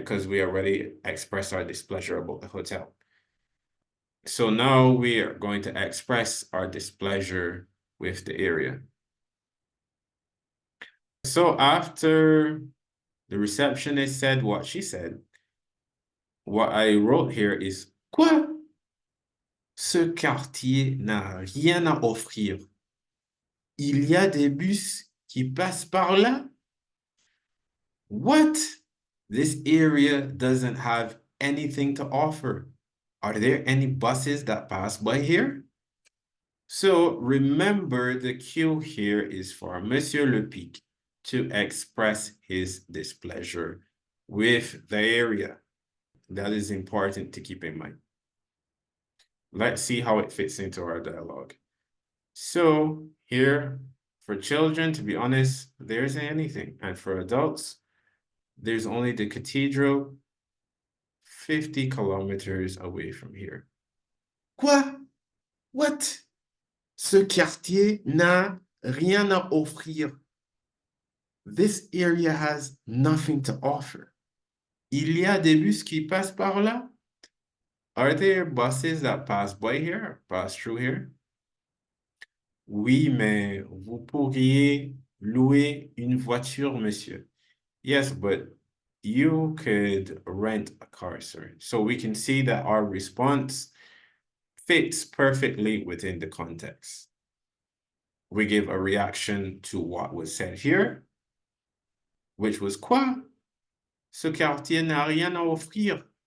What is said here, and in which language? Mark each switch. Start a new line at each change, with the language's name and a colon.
English: Because we already expressed our displeasure about the hotel. So now we are going to express our displeasure with the area. So after the receptionist said what she said, what I wrote here is,
French: quoi? Ce quartier n'a rien à offrir. Il y a des bus qui passent par là?
English: What? This area doesn't have anything to offer. Are there any buses that pass by here? So remember, the cue here is for Monsieur Le Pic to express his displeasure with the area. That is important to keep in mind. Let's see how it fits into our dialogue. So here, for children, to be honest, there isn't anything. And for adults, there's only the cathedral 50 kilometers away from here.
French: Quoi?
English: What?
French: Ce quartier n'a rien à offrir.
English: This area has nothing to offer.
French: Il y a des bus qui passent par là?
English: Are there buses that pass by here, pass through here?
French: Oui, mais vous pourriez louer une voiture, monsieur.
English: Yes, but you could rent a car, sir. So we can see that our response fits perfectly within the context. We give a reaction to what was said here, which was
French: quoi? Ce quartier n'a rien à offrir.